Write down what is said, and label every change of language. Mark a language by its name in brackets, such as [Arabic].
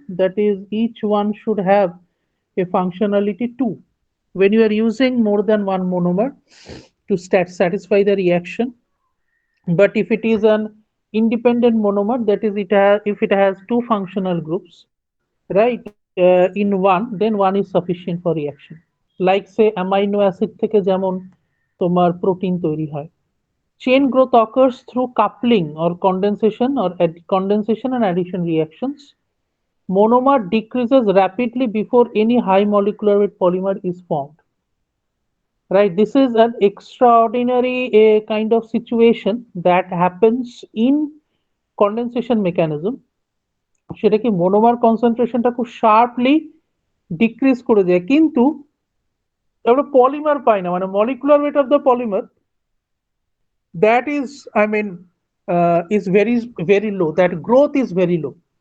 [English] That is, each one should have a functionality 2 when you are using more than one monomer to satisfy the reaction. But if it is an independent monomer, that is, if it has two functional groups, right, in one, then one is sufficient for reaction. Like say amino acid [Bangla] থেকে যেমন তোমার protein তৈরি হয়. [English] Chain growth occurs through coupling or condensation and addition reactions. Monomer decreases rapidly before any high molecular weight polymer is formed. Right, this is an extraordinary kind of situation that happens in condensation mechanism. [Bangla] সেটা কি মোনোমার কনসেন্ট্রেশনটা খুব sharply decrease করে দেয়, কিন্তু আমরা polymer পাই না, মানে molecular weight of the polymer [English] that is, I mean, is very very low, that growth is very low.